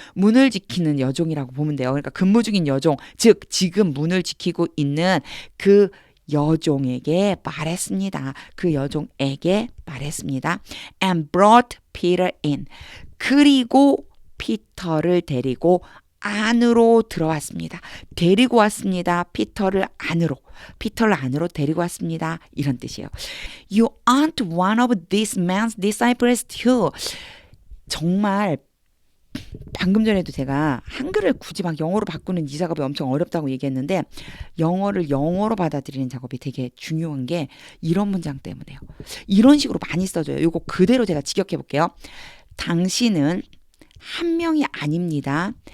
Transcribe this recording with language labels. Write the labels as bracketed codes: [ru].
[ko] 문을 지키는 여종이라고 보면 돼요. 그러니까 근무 중인 여종, 즉 지금 문을 지키고 있는 그 여종에게 말했습니다. 그 여종에게 말했습니다. [en] And brought Peter in. [ko] 그리고 피터를 데리고 안으로 들어왔습니다. 데리고 왔습니다. 피터를 안으로 데리고 왔습니다. 이런 뜻이에요. [en] You aren't one of this man's disciples too. [ko] 정말 방금 전에도 제가 한글을 굳이 막 영어로 바꾸는 이 작업이 엄청 어렵다고 얘기했는데 영어를 영어로 받아들이는 작업이 되게 중요한 게 이런 문장 때문에요. 이런 식으로 많이 써져요. 이거 그대로 제가 직역해 볼게요. 당신은 한 명이 아닙니다.